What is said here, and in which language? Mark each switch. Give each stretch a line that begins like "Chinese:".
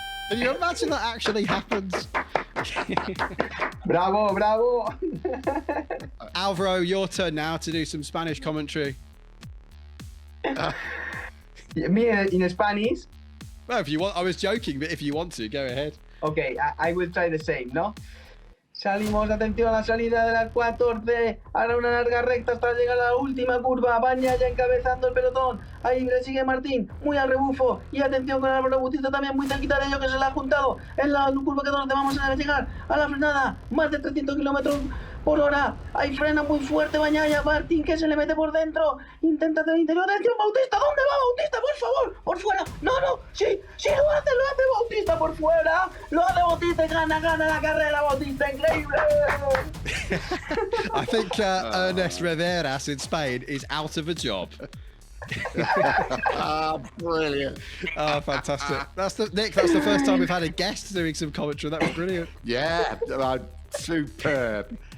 English: Can you imagine that actually happens? Bravo, bravo. Alvaro, your turn now to do some Spanish commentary. Me in Spanish? Well, if you want, I was joking, but if you want to, go ahead. Okay, I will try the same,
Spanish: ¿no? Salimos, atención a la salida de las 14, ahora una larga recta hasta llegar a la última curva, Baña ya encabezando el pelotón, ahí le sigue Martín, muy al rebufo, y atención con Alvaro Bautista también muy cerquita de ellos que se le ha juntado, en la curva 14 vamos a llegar a la frenada, más de 300 kilómetros por hora, ahí frena muy fuerte Bañaya, Martín que se le mete por dentro, intenta hacer el interior, atención Bautista, ¿dónde va Bautista? Por favor, por fuera, no, sí, lo hace Bautista por fuera, lo hace Bautista y gana la carrera Bautista, increíble.
English: I think Ernest Riveras in Spain is out of a job. Brilliant. Oh, fantastic. Nick, that's the first time we've had a guest doing some commentary. That was brilliant. Yeah, superb.